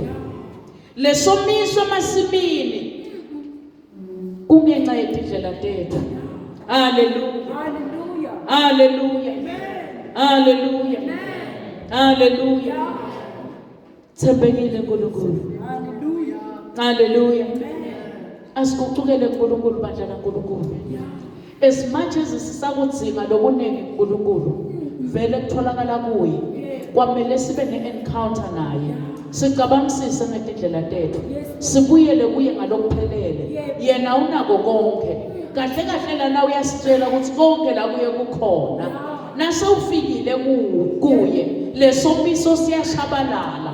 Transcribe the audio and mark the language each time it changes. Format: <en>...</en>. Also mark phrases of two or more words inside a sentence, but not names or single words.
<ss>Lesomiso emasimini kungenxa yetindlela tethu. Haleluya. Haleluya. Haleluya. Haleluya. Thembekile uNkulunkulu. Haleluya. Asikucukele uNkulunkulu bandla kaNkulunkulu.</ss> <en>As much as</en> <ss>sisakudzinga lokuningi uNkulunkulu vele kutholakala kuye kwamele sibe ne-encounter naye. Sicabangisise ngetindlela tethu. Sibuyele kuye ngalokuphelele. Yena unako konke. Kahle kahle lana uyasitshela ukuthi konke la kuye kukhona. Nase ufikile kuye lesomiso siyashabalala.</ss>